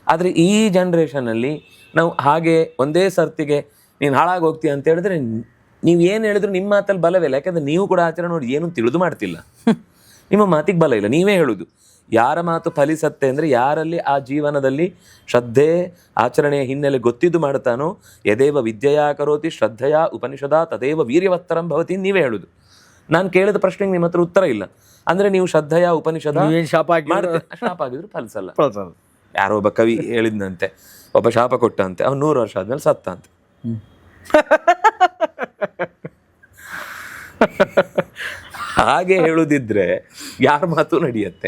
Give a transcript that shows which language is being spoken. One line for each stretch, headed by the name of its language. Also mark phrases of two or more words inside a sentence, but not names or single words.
Kannada: ಆದರೆ ಈ ಜನ್ರೇಷನಲ್ಲಿ ನಾವು ಹಾಗೆ ಒಂದೇ ಸರ್ತಿಗೆ ನೀನು ಹಾಳಾಗಿ ಹೋಗ್ತೀಯ ಅಂತ ಹೇಳಿದ್ರೆ ನೀವು ಏನು ಹೇಳಿದ್ರು ನಿಮ್ಮ ಮಾತಲ್ಲಿ ಬಲವಿಲ್ಲ. ಯಾಕಂದ್ರೆ ನೀವು ಕೂಡ ಆಚರಣೆ ನೋಡಿ ಏನು ತಿಳಿದು ಮಾಡ್ತಿಲ್ಲ, ನಿಮ್ಮ ಮಾತಿಗೆ ಬಲ ಇಲ್ಲ. ನೀವೇ ಹೇಳುದು ಯಾರ ಮಾತು ಫಲಿಸತ್ತೆ ಅಂದರೆ ಯಾರಲ್ಲಿ ಆ ಜೀವನದಲ್ಲಿ ಶ್ರದ್ಧೆ ಆಚರಣೆಯ ಹಿನ್ನೆಲೆ ಗೊತ್ತಿದ್ದು ಮಾಡ್ತಾನೋ.
Sanskrit: ಯದೇವ ವಿದ್ಯೆಯಾ ಕರೋತಿ ಶ್ರದ್ಧೆಯ ಉಪನಿಷದ ತದೇವ ವೀರ್ಯವತ್ತರಂ ಭವತಿ.
Kannada: ನೀವೇ ಹೇಳುದು. ನಾನು ಕೇಳಿದ ಪ್ರಶ್ನೆಗೆ ನಿಮ್ಮ ಹತ್ರ ಉತ್ತರ ಇಲ್ಲ ಅಂದ್ರೆ ನೀವು
Sanskrit: ಶ್ರದ್ಧೆಯ ಉಪನಿಷದ
Kannada: ಶಾಪ ಆಗಿದ್ರು ಫಲಿಸಲ್ಲ. ಯಾರೋ ಒಬ್ಬ ಕವಿ ಹೇಳಿದ್ನಂತೆ, ಒಬ್ಬ ಶಾಪ ಕೊಟ್ಟಂತೆ, ಅವ್ನು 100 ವರ್ಷ ಆದ್ಮೇಲೆ ಸತ್ತ ಅಂತೆ. ಹಾಗೆ ಹೇಳುದಿದ್ರೆ ಯಾರ ಮಾತು ನಡೆಯುತ್ತೆ.